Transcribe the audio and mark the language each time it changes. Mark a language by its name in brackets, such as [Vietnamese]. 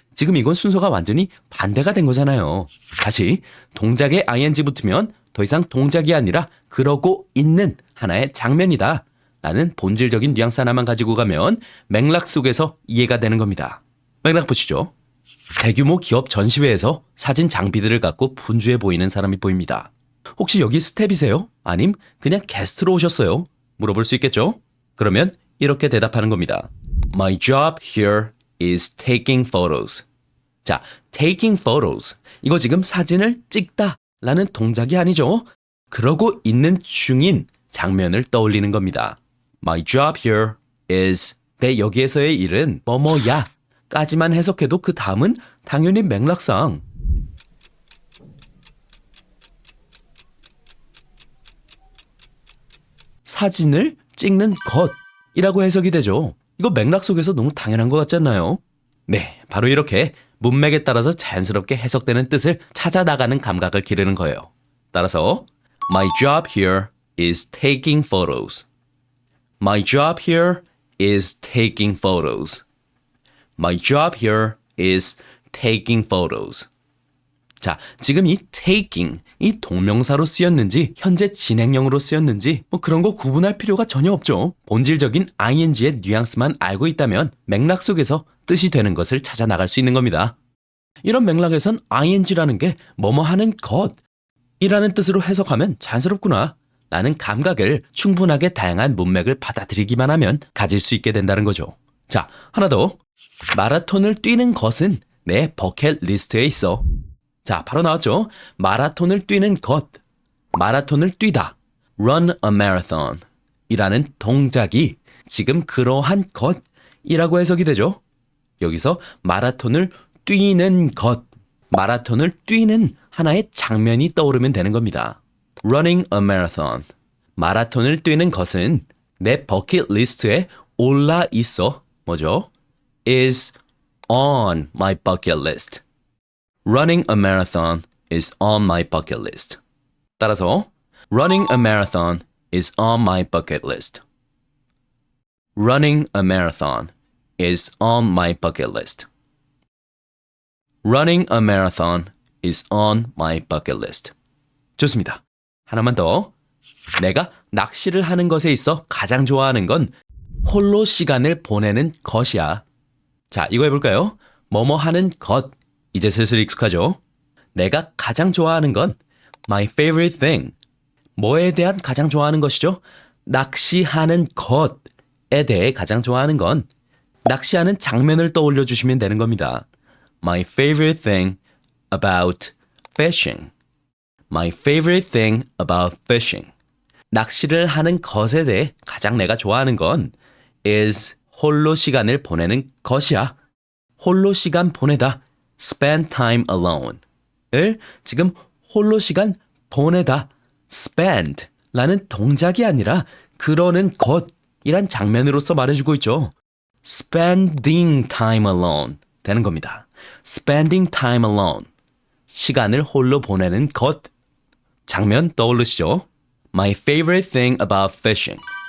[Korean] 지금 이건 순서가 완전히 반대가 된 거잖아요. 다시 동작에 ing 붙으면 더 이상 동작이 아니라 그러고 있는 하나의 장면이다 라는 본질적인 뉘앙스 하나만 가지고 가면 맥락 속에서 이해가 되는 겁니다. 맥락 보시죠. 대규모 기업 전시회에서 사진 장비들을 갖고 분주해 보이는 사람이 보입니다. 혹시 여기 스텝이세요? 아님 그냥 게스트로 오셨어요? 물어볼 수 있겠죠? 그러면 이렇게 대답하는 겁니다. [English] My job here is taking photos. 자, taking photos. [Korean] 이거 지금 사진을 찍다 라는 동작이 아니죠? 그러고 있는 중인 장면을 떠올리는 겁니다. [English] My job here is [Korean] 내 여기에서의 일은 뭐뭐야 까지만 해석해도 그 다음은 당연히 맥락상 사진을 찍는 것이라고 해석이 되죠. 이거 맥락 속에서 너무 당연한 것 같지 않나요? 네, 바로 이렇게 문맥에 따라서 자연스럽게 해석되는 뜻을 찾아 나가는 감각을 기르는 거예요. 따라서 [English] My job here is taking photos. My job here is taking photos. My job here is taking photos. [Korean] 자, 지금 이 taking, 이 동명사로 쓰였는지 현재 진행형으로 쓰였는지 뭐 그런 거 구분할 필요가 전혀 없죠. 본질적인 ing의 뉘앙스만 알고 있다면 맥락 속에서 뜻이 되는 것을 찾아 나갈 수 있는 겁니다. 이런 맥락에선 ing라는 게 뭐뭐 하는 것이라는 뜻으로 해석하면 자연스럽구나 라는 감각을 충분하게 다양한 문맥을 받아들이기만 하면 가질 수 있게 된다는 거죠. 자, 하나 더. 마라톤을 뛰는 것은 내 버킷리스트에 있어. 자, 바로 나왔죠. 마라톤을 뛰는 것. 마라톤을 뛰다. [English] Run a marathon [Korean] 이라는 동작이 지금 그러한 것이라고 해석이 되죠. 여기서 마라톤을 뛰는 것. 마라톤을 뛰는 하나의 장면이 떠오르면 되는 겁니다. [English] Running a marathon. [Korean] 마라톤을 뛰는 것은 내 버킷리스트에 올라 있어. 뭐죠? [English] is on my bucket list. Running a marathon is on my bucket list. [Korean] 따라서 [English] Running a marathon is on my bucket list. Running a marathon is on my bucket list. Running a marathon is on my bucket list. [Korean] 좋습니다. 하나만 더. 내가 낚시를 하는 것에 있어 가장 좋아하는 건 홀로 시간을 보내는 것이야. 자, 이거 해볼까요? 뭐뭐 하는 것. 이제 슬슬 익숙하죠? 내가 가장 좋아하는 건 my favorite thing. 뭐에 대한 가장 좋아하는 것이죠? 낚시하는 것에 대해 가장 좋아하는 건 낚시하는 장면을 떠올려 주시면 되는 겁니다. [English] My favorite thing about fishing. My favorite thing about fishing. [Korean] 낚시를 하는 것에 대해 가장 내가 좋아하는 건 is 홀로 시간을 보내는 것이야. 홀로 시간 보내다. [English] spend time alone [Korean] 을 지금 홀로 시간 보내다. spend 라는 동작이 아니라 그러는 것이란 장면으로서 말해주고 있죠. [English] spending time alone [Korean] 되는 겁니다. [English] spending time alone. [Korean] 시간을 홀로 보내는 것. 장면 떠오르시죠? [English] My favorite thing about fishing.